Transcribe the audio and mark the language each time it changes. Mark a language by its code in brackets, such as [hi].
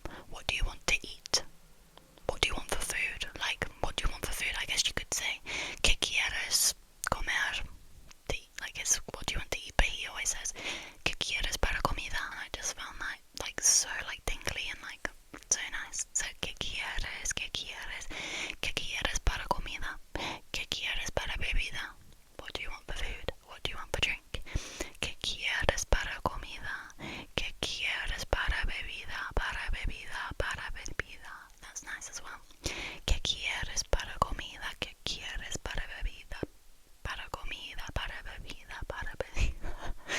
[en] What do you want to eat? What do you want for food? Like, what do you want for food? I guess you could say que quieres comer. Like, it's what do you want to eat? But he always says que quieres para comida, and I just found that like so like tingly and like so nice. [es] So que quieres, que quieres, que quieres para comida, que quieres para bebida. [en] What do you want for food? What do you want for drink? [es] Que quieres para comida, que quieres para bebida, para bebida, para bebida. That's nice as well. Que quieres para comida, que quieres para bebida, para comida, para bebida, para bebida.